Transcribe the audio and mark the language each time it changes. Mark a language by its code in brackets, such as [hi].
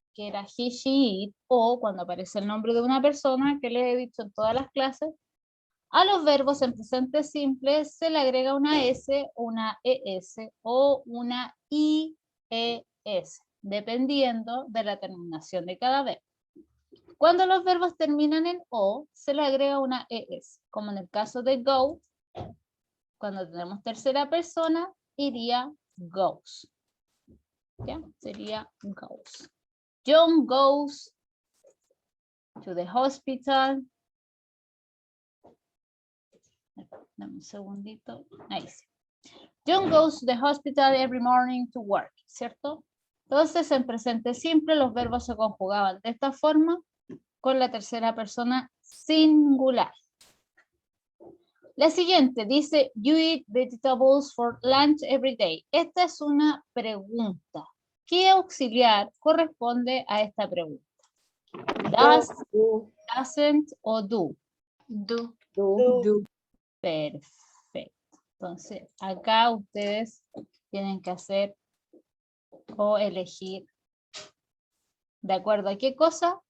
[es] que era he, she, it, o cuando aparece el nombre de una persona, que les he dicho en todas las clases, a los verbos en presente simple se le agrega una S, una ES o una IES, dependiendo de la terminación de cada verbo. Cuando los verbos terminan en O, se le agrega una ES, como en el caso de go. Cuando tenemos tercera persona, iría goes. ¿Ya? Sería goes. [en] John goes to the hospital. [es] Dame un segundito. Ahí sí. [en] John goes to the hospital every morning to work, [es] ¿cierto? Entonces, en presente simple, los verbos se conjugaban de esta forma con la tercera persona singular. La siguiente dice, [en] you eat vegetables for lunch every day. [es] Esta es una pregunta. ¿Qué auxiliar corresponde a esta pregunta? [en] Does, doesn't o do? Do. Do. [es] Perfecto. Entonces, acá ustedes tienen que hacer o elegir de acuerdo a qué cosa.